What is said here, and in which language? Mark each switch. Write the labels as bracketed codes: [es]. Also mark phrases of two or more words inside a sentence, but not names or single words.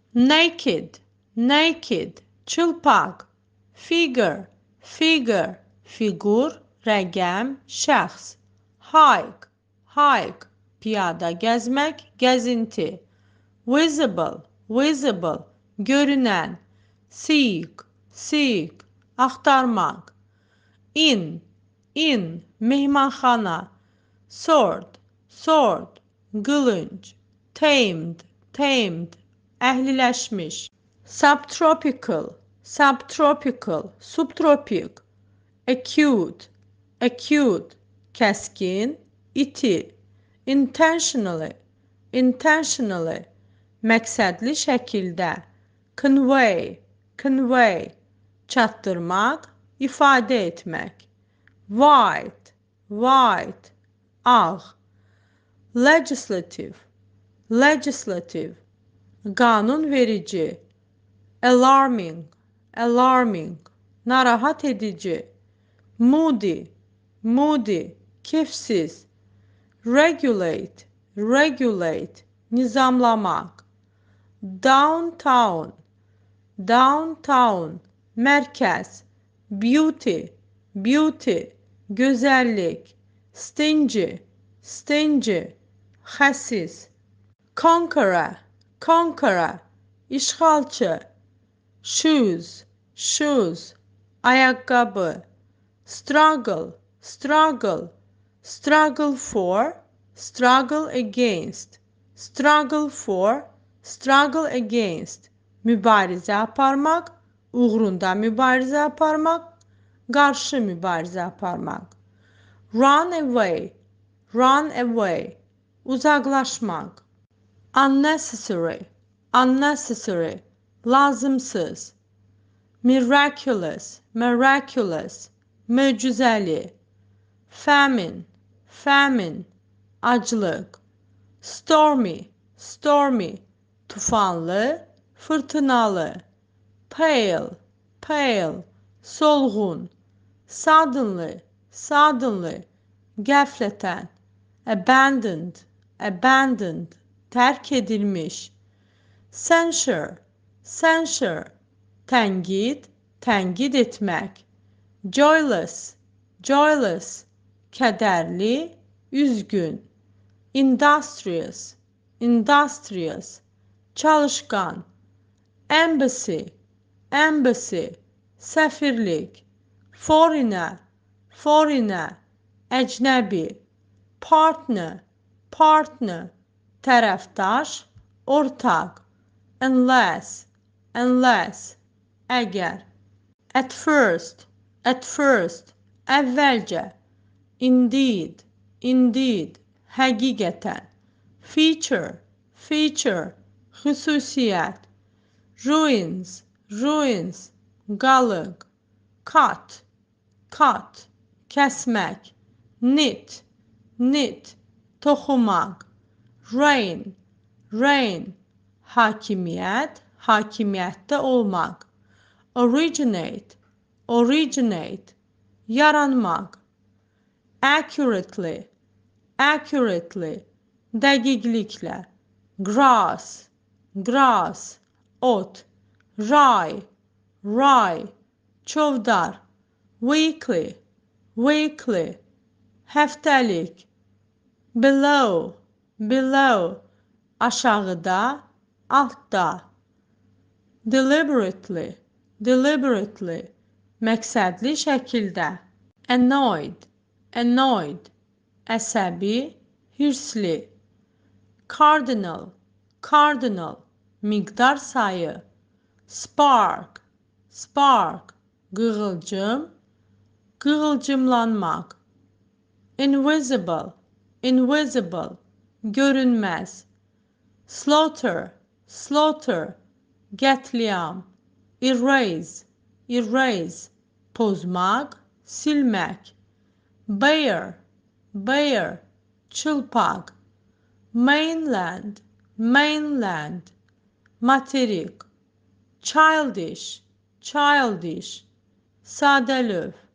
[en] naked, naked, çılpaq, figure, figure, [az] figur, rəqəm, şəxs, [en] hike, hike, [az] piyada gəzmək, gəzinti, [en] visible, visible, görünən, seek, seek, axtarmaq, in, mehmanxana, sword, sword, qılınc, tamed, tamed, əhliləşmiş, subtropical, subtropical, subtropik, acute, acute, [az] kəskin, iti, [en] intentionally, intentionally, məqsədli [az] şəkildə, [en] convey, convey, [az] çatdırmaq, ifadə etmək, [en] white, white, [az] ağ, [en] legislative, legislative, [az] qanun verici, [en] alarming, alarming, [az] narahat edici, [en] moody, moody, kefsiz, regulate, regulate, nizamlamaq, downtown, downtown, mərkəz, beauty, beauty, gözəllik, stingy, stingy, xəsis, conqueror, conqueror, işğalçı, shoes, shoes, ayaqqabı, struggle, struggle, struggle for, struggle against, struggle for, struggle against, [az] mübarizə aparmaq, uğrunda mübarizə aparmaq, qarşı mübarizə aparmaq, [en] run away, run away, uzaqlaşmaq, unnecessary, unnecessary, lazımsız, miraculous, miraculous, möcüzəli, famine, famine, aclıq, stormy, stormy, [az] tufanlı, fırtınalı, [en] pale, pale, solğun, suddenly, suddenly, qəflətən, abandoned, abandoned, [az] tərk edilmiş, [en] censure, censure, [az] tənqid, tənqid etmək, [en] joyless, joyless, [az] kədərli, üzgün, [en] industrious, industrious, çalışqan, embassy, embassy, səfirlik, foreigner, foreigner, əcnəbi, partner, partner, [az] tərəfdaş, ortaq, [en] unless, unless, əgər, at first, əvvəlcə, indeed, indeed, həqiqətən, feature, feature, xüsusiyyət, ruins, ruins, qalıq, cut, cut, kəsmək, knit, knit, toxumaq, reign, reign, [az] hakimiyyət, hakimiyyətdə olmaq, originate, [en] originate, yaranmaq, accurately, accurately, dəqiqliklə, grass, grass, ot, rye, rye, çovdar, weekly, weekly, həftəlik, below, below, [az] aşağıda, altda, [en] deliberately, deliberately, [az] məqsədli şəkildə, [en] annoyed, annoyed, [az] əsəbi, hirsli, [en] cardinal, cardinal, [az] miqdar sayı, [en] spark, spark, [az] qığılcım, qığılcımlanmaq, [en] invisible, invisible, görünməz, slaughter, slaughter, qətliam, erase, erase, [az] pozmaq, silmək, [en] bare, bare, çılpaq, mainland, mainland, materik, childish, childish, sadəlöv,